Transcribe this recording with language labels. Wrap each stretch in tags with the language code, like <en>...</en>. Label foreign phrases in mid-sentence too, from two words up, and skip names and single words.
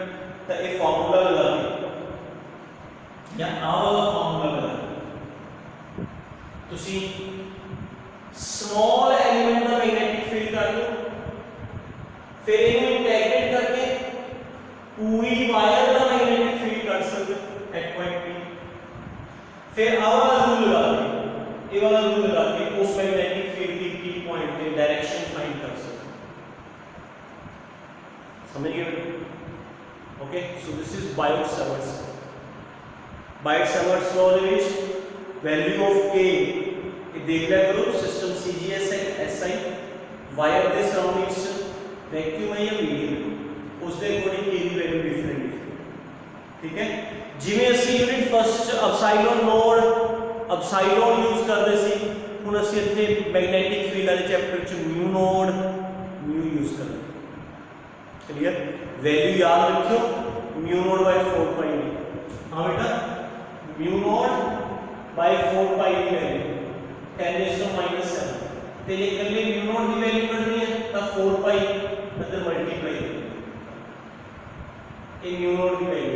<hi>तो ये फार्मूला लगा के या आ वाला फार्मूला लगा तुसी</hi> <en>small element</en> <hi>का</hi> <en>magnetic field</en> <hi>कर लो, फिर इन्हें इंटीग्रेट करके पूरी वायर का</hi> <en>magnetic field</en> <hi>कर सकते</hi> <en>at point P.</en> <hi>फिर आ वाला रूल लगा के, ये वाला रूल लगा के उस</hi> <en>magnetic field</en> <hi>की P पॉइंट पे</hi> <en>direction find</en> <hi>कर सकते। समझ गए?</hi> <en>Okay, so this is Biot-Savart's law.</en> <pa>Biot-Savart's law ਦੇ ਵਿੱਚ</pa> <en>value of K</en> <pa>ਇਹ ਦੇਖ ਲਿਆ ਕਰੋ, ਸਿਸਟਮ CGS ਹੈ SI, ਵਾਇਰ ਦੇ ਸਰਾਊਂਡਿੰਗਸ ਚ ਵੈਕਿਊਮ ਹੈ ਜਾਂ ਮੀਡੀਅਮ, ਉਸ ਦੇ ਅਕੋਰਡਿੰਗ K ਦੀ</pa> <en>value different</en> <pa>ਹੈ। ਠੀਕ ਹੈ, ਜਿਵੇਂ ਅਸੀਂ</pa> <en>unit first</en> <pa>ਚ</pa> <en>epsilon use</en> <pa>ਕਰਦੇ ਸੀ, ਹੁਣ ਅਸੀਂ ਇੱਥੇ</pa> <en>magnetic field</en> <pa>ਵਾਲੇ ਚੈਪਟਰ ਚ</pa> <en>mu use</en> <pa>ਕਰਾਂਗੇ।</pa> <hi>क्लियर? वैल्यू याद रखियो,</hi> <en>mu naught by 4 pi.</en> <hi>हाँ बेटा,</hi> <en>mu naught by 4 pi</en> <hi>की वैल्यू 10⁻⁷। तो ये कर ले</hi> <en>mu naught</en> <hi>की वैल्यू करनी है तो 4 पाई मतलब मल्टीप्लाई ये</hi> <en>mu naught</en> <hi>की वैल्यू।</hi>